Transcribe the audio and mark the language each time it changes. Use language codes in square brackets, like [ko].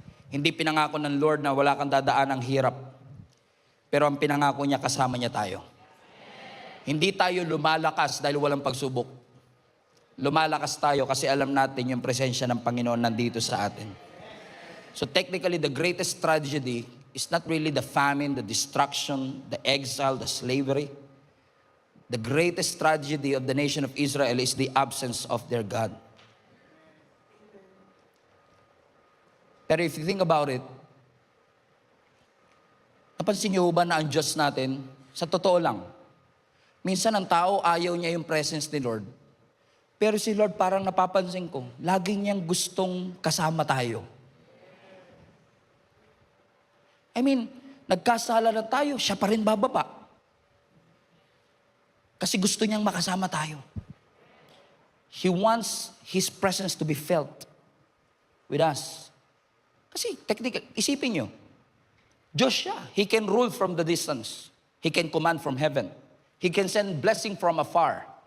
[tl] Hindi pinangako ng Lord na wala kang dadaan ng hirap. Pero ang pinangako niya, kasama niya tayo. Hindi tayo lumalakas dahil walang pagsubok. Lumalakas tayo kasi alam natin yung presensya ng Panginoon nandito sa atin. [en] So technically, the greatest tragedy is not really the famine, the destruction, the exile, the slavery. The greatest tragedy of the nation of Israel is the absence of their God. [tl] Pero [en] if you think about it, [tl] napansin niyo ba na ang Diyos natin, sa totoo lang, minsan ang tao ayaw niya yung presence ni Lord. Pero si Lord parang napapansin ko, lagi niyang gustong kasama tayo. [en] I mean, [tl] nagkasala na tayo, siya pa rin bababa. Kasi gusto niyang makasama tayo. [en] He wants His presence to be felt with us. [tl] Kasi technical, isipin niyo, Diyos siya. [en] He can rule from the distance. He can command from heaven. He can send blessing from afar.